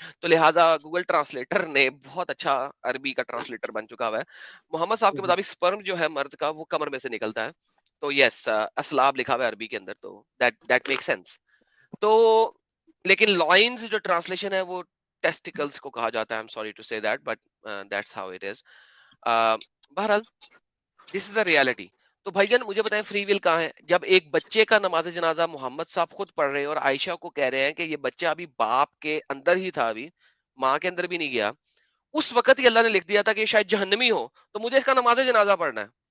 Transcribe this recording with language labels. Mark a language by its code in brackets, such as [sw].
[ur] تو لہٰذا Google translator نے بہت اچھا عربی کا ٹرانسلیٹر بن چکا ہوا ہے. محمد صاحب کے مطابق سپرم جو ہے مرد کا وہ کمر میں سے نکلتا ہے، تو یس اسلاب لکھا ہوا ہے عربی کے اندر, تو [en] That make sense. [ur] تو لیکن لائنز جو ٹرانسلیشن ہے وہ ٹیسٹیکلز کو کہا جاتا ہے. [en] I'm sorry to say that, but that's how it is. بہرحال this is the reality. [ur] تو بھائی جان مجھے بتائیں فری ول کہاں ہے؟ جب ایک بچے کا نماز جنازہ محمد صاحب خود پڑھ رہے ہیں اور عائشہ کو کہہ رہے ہیں کہ یہ بچہ ابھی باپ کے اندر ہی تھا, ابھی ماں کے اندر بھی نہیں گیا, اس وقت ہی اللہ نے لکھ دیا تھا کہ شاید جہنمی ہو, تو مجھے اس کا نماز جنازہ پڑھنا ہے.